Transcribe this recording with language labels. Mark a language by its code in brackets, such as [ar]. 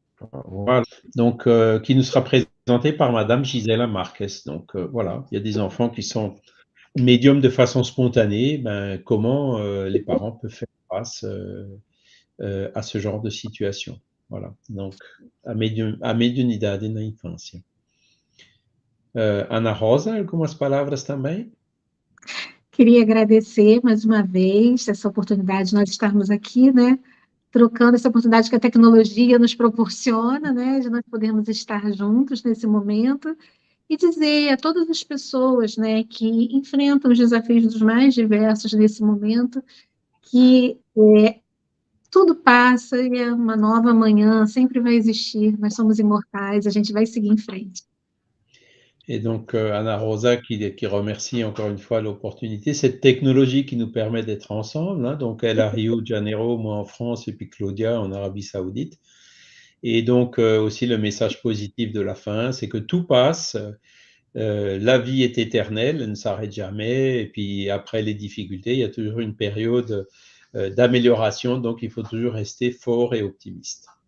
[fr] Voilà. Donc, qui nous sera présenté par Madame Gisela Marques. Donc, voilà, il y a des enfants qui sont médiums de façon spontanée. Ben, comment les parents peuvent faire face à ce genre de situation. Voilà. [pt] Donc, a mediunidade na infância. Ana Rosa, algumas palavras também? Queria agradecer mais uma vez essa oportunidade de nós estarmos aqui, né? Trocando essa oportunidade que a tecnologia nos proporciona, né? De nós podermos estar juntos nesse momento e dizer a todas as pessoas, né, que enfrentam os desafios dos mais diversos nesse momento, que tudo passa e é uma nova manhã, sempre vai existir, nós somos imortais, a gente vai seguir em frente. [fr] Et donc, Ana Rosa qui remercie encore une fois l'opportunité, cette technologie qui nous permet d'être ensemble, hein, donc elle à Rio de Janeiro, moi en France, et puis Claudia en Arabie Saoudite. Et donc, aussi le message positif de la fin, c'est que tout passe, la vie est éternelle, elle ne s'arrête jamais, et puis après les difficultés, il y a toujours une période d'amélioration, donc il faut toujours rester fort et optimiste.